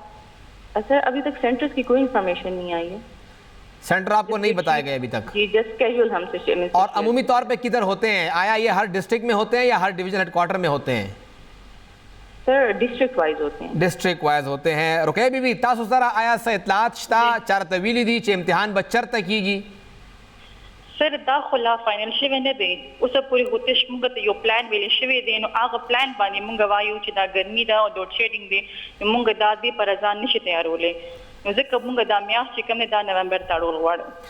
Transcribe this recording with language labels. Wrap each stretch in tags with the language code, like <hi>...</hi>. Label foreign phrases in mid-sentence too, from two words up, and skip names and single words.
<ur>سر ابھی تک سینٹرز کی کوئی انفارمیشن نہیں آئی ہے. سینٹر آپ کو نہیں بتایا گیا ابھی تک؟ جی</ur> <en>just casual</en> <ur>ہم سے. اور عمومی طور پہ کدھر ہوتے ہیں؟ آیا یہ ہر ڈسٹرکٹ میں ہوتے ہیں یا ہر</ur> <en>division headquarter</en> <ur>میں ہوتے ہیں؟ سر</ur> <en>district wise</en> <ur>ہوتے ہیں.</ur> <en>district wise</en> <ur>ہوتے ہیں.</ur> <ps>رقیہ بیوی تاسو سره آیا څه اطلاعات شته چار طویلی دي چې امتحان به چرته کیږي؟ سر دا خلا فائنل شوی نه دی, اوس پوری هوتش موږ ته یو پلان ویل شوی دی, نو هغه پلان باندې موږ وایو چې دا ګرمي دا او</ps> <en>load shedding</en> <ps>دی, نو موږ دا دې پر ځان نشي تیارولې, نو ځکه موږ دا میاشت چې کوم دا نومبر ته اړول غواړو.</ps>